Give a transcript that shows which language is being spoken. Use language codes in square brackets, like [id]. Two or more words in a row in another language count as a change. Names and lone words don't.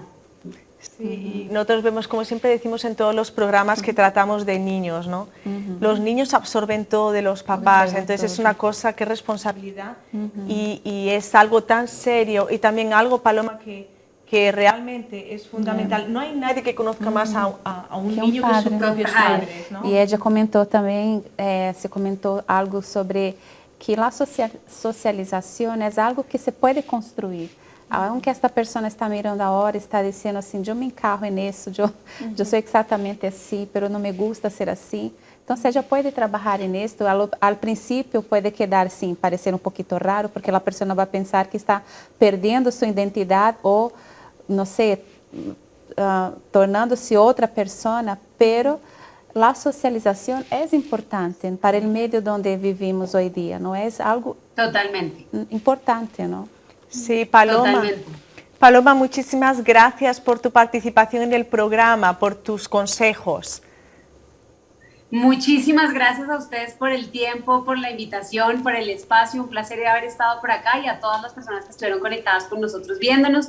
[es] Sí, nosotros vemos, como siempre decimos en todos los programas que tratamos de niños, ¿no? Los niños absorben todo de los papás, entonces es una cosa que es responsabilidad y es algo tan serio y también algo, Paloma, que realmente es fundamental. No hay nadie que conozca más a un niño que sus propios padres, ¿no? [pt] E ella comentou também, se comentou algo sobre que a socialização é algo que se pode construir. [es] Aunque esta pessoa está mirando ahora, [pt] está dizendo assim, eu me encarro nisso, eu sou exatamente assim, mas não me gusta ser assim. Então, você já pode trabalhar nisso. Al princípio, pode quedar, sim, parecer um pouquinho raro, porque a pessoa vai pensar que está perdendo sua identidade ou, não sei, tornando-se outra pessoa, pero a socialização é importante para o meio onde vivimos hoje dia, não é algo Totalmente importante, não? [es] Sí, Paloma. Totalmente. Paloma, muchísimas gracias por tu participación en el programa, por tus consejos. Muchísimas gracias a ustedes por el tiempo, por la invitación, por el espacio. Un placer de haber estado por acá y a todas las personas que estuvieron conectadas con nosotros viéndonos.